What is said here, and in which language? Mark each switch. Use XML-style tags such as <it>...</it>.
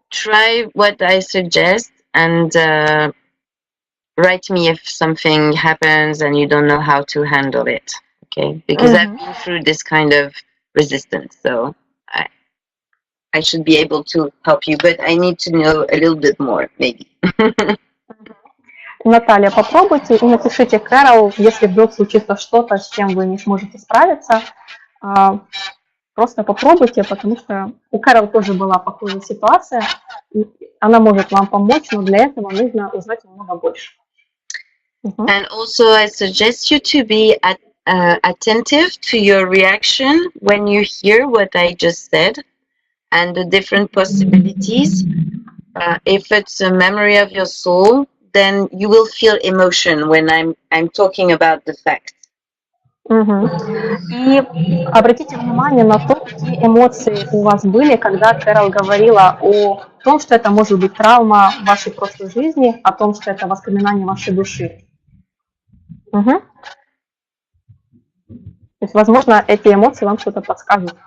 <en>Try what I suggest and write me if something happens and you don't know how to handle it. Okay? Because I've been through this kind of resistance, so I should be able to help you, but I need to know a little bit more, maybe.</en> <ru>Наталья, попробуйте и напишите Керол, если вдруг случится что-то, с чем вы не сможете справиться. Просто попробуйте, потому что у Керол тоже была похожая ситуация. И она может вам помочь, но для этого нужно узнать немного больше.</ru> <en>And also I suggest you to be attentive to your reaction when you hear what I just said. And the different possibilities. If it's a memory of your soul, then you will feel emotion when I'm talking about the facts.</en> <ru>И обратите внимание на то, какие эмоции у вас были, когда Керол говорила о том, что это может быть травма вашей прошлой жизни, о том, что это воспоминание вашей души. То есть, возможно, эти эмоции вам что-то подскажут.</ru>